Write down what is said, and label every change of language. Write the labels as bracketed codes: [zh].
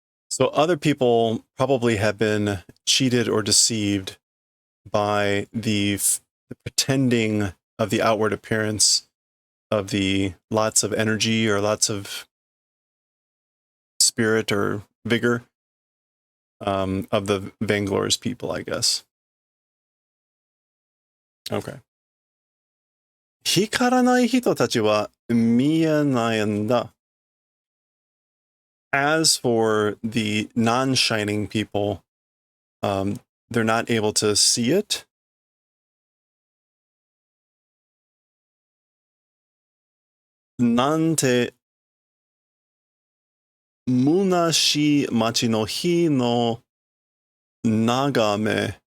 [en] So other people probably have been cheated or deceived by the pretending of the outward appearance of the lots of energy or lots of spirit or vigor of the vainglorious people, I guess. Okay. [ja] 光らない人たちは見えないんだ。 [en] As for the non-shining people, they're not able to see it. [ja] Nante munashi machi no hi no nagame